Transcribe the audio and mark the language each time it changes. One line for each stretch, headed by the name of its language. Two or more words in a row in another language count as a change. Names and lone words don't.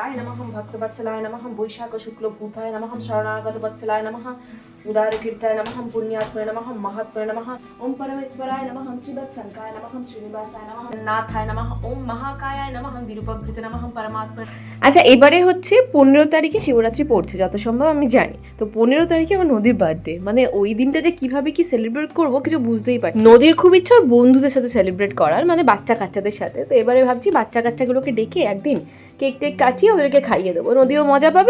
Sanskrit: प्रियाय नमः भक्तवत्सलाय नमः वैशाख शुक्ल भूताय नमः शरणागत वत्सलाय नमः उदार कीर्ताय नमः पुण्यात्मने नमः महात्मने नमः ओम परमेश्वराय नमः श्रीवत्संकाय नमः श्रीनिवासाय नमः नाथाय नमः ओम महाकायाय नमः दिरुपभृते नमः परमात्मा।
Bangla: আচ্ছা এবারে হচ্ছে 15 তারিখে শিবরাত্রি পড়ছে যত সম্ভব আমি জানি, তো 15 তারিখে আমার নদীর বার্থডে, মানে ওই দিনটা যে কিভাবে কি সেলিব্রেট করবো কিছু বুঝতেই পারি। নদীর খুব ইচ্ছা ওর বন্ধুদের সাথে সেলিব্রেট করার, মানে বাচ্চা কাচ্চাদের সাথে। তো এবারে ভাবছি বাচ্চা কাচ্চাগুলোকে ডেকে একদিন কেক টেক কাটিয়ে ওদেরকে খাইয়ে দেবো, নদীও মজা পাবে।